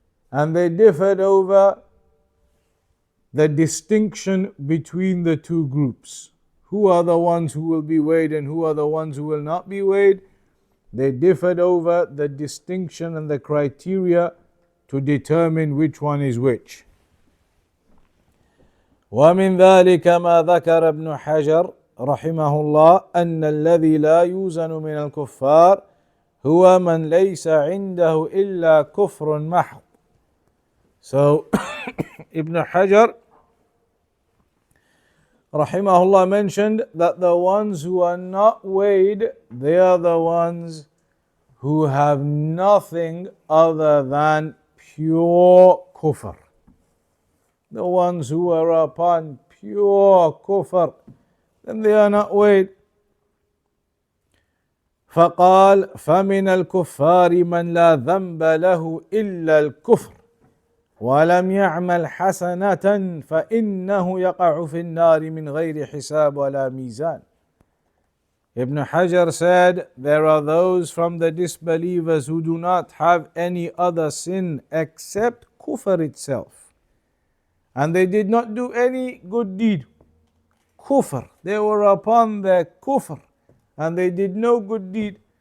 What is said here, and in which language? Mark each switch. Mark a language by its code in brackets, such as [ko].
[en] And they differed over the distinction between the two groups. Who are the ones who will be weighed and who are the ones who will not be weighed? They differed over the distinction and the criteria to determine which one is which. [ar] ومن ذلك ما ذكر ابن حجر رحمه الله أن الذي لا يوزن من الكفار هو من ليس عنده إلا كفر محض. [en] So Ibn Hajar rahimahullah mentioned that the ones who are not weighed, they are the ones who have nothing other than pure kufr. The ones who are upon pure kufr, then they are not weighed. [ar] فقال فمن الكفار من لا ذنب له إلا الكفر ولم يعمل حسنة فإنه يقع في النار من غير حساب ولا ميزان. [en] Ibn Hajar said, there are those from the disbelievers who do not have any other sin except kufr itself. And they did not do any good deed. Kufr. They were upon their kufr. And they did no good deed.